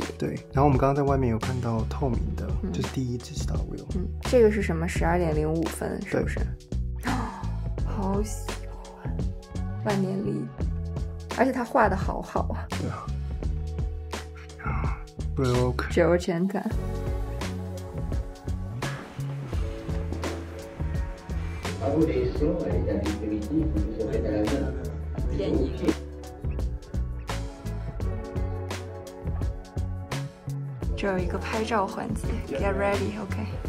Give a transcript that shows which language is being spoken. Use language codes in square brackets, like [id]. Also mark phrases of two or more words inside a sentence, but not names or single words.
[zh] 對，然後我們剛剛在外面有看到透明的，就是第一支 Star Wheel。這個是什麼？12.05分，是不是？好喜歡，萬年曆，而且他畫的好好啊。對啊。Broke 980。便宜。這有一個拍照環節 ， [en] Get ready， [zh] OK。